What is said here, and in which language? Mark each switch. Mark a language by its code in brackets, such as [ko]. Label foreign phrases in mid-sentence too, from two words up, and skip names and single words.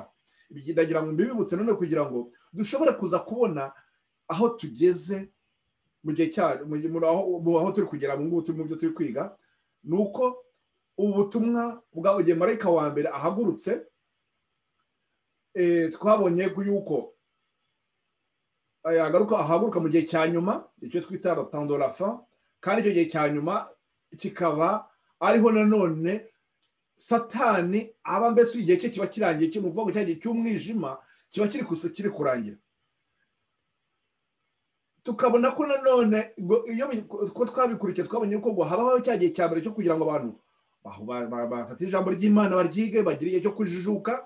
[rw] Ndagira ngo mbibibutse none kugira ngo dushobore kuza kubona aho tugeze mu gihe aho turi kugera mu byo turi kwiga. Nuko ubutumwa bwabugiye marayika wa mbere ahagurutse, twabonye yuko ahaguruka mu gihe cya nyuma, icyo twita [fr] le temps de la fin, [rw] kandi icyo gihe cya nyuma kikaba ariho nanone Satani aba mbese igihe cye kiba kirangiye, cyo nuvuga ngo cyagiye cy'umwijima kiba kiri kurangira. tukabona ko nanone iyo ko twabikurikiye twabonye ko ngo habaho cya gihe cya mbere cyo kugira ngo abantu bafate ijambo ry'Imana baryige bagire igihe cyo kujijuka.